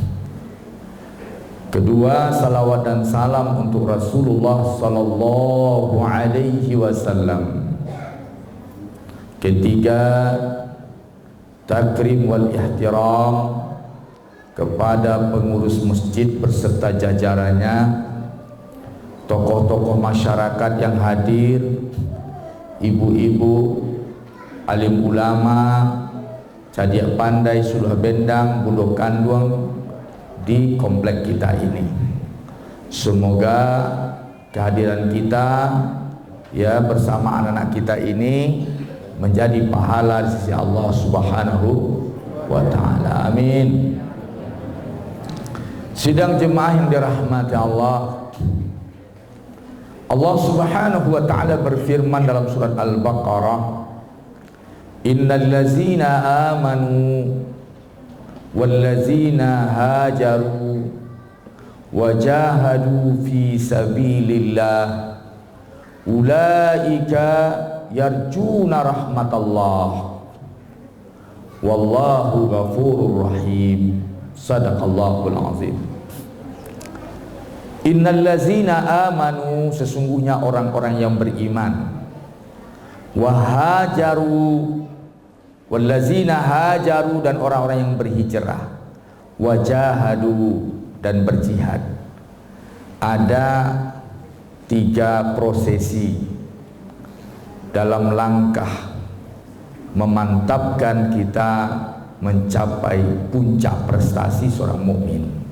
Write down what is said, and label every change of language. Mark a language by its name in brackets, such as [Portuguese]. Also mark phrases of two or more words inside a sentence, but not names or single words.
[Indonesian] Kedua, salawat dan salam untuk Rasulullah [Arabic] صلى الله عليه وسلم. [Indonesian] Ketiga, [Arabic] تكريم والاحترام [Indonesian] kepada pengurus masjid berserta jajarannya, tokoh-tokoh masyarakat yang hadir, ibu-ibu, alim ulama, [Minangkabau] cadiak pandai, suluh bendang, buluh kanduang [Indonesian] di komplek kita ini. Semoga kehadiran kita ya bersama anak-anak kita ini menjadi pahala di sisi Allah [Arabic] سبحانه وتعالى. [Indonesian] Amin. Sidang jemaah yang dirahmati Allah, Allah [Arabic] سبحانه وتعالى [Indonesian] berfirman dalam surat Al-Baqarah, [Arabic] إن الذين آمنوا والذين هاجروا وجاهدوا في سبيل الله أولئك يرجون رحمت الله والله غفور رحيم. صدق الله العظيم. إن الذين آمنوا, [Indonesian] sesungguhnya orang-orang yang beriman, [Arabic] وهاجروا والذين هاجروا, [Indonesian] dan orang-orang yang berhijrah, wajahadu, dan berjihad. Ada tiga prosesi dalam langkah memantapkan kita mencapai puncak prestasi seorang mukmin.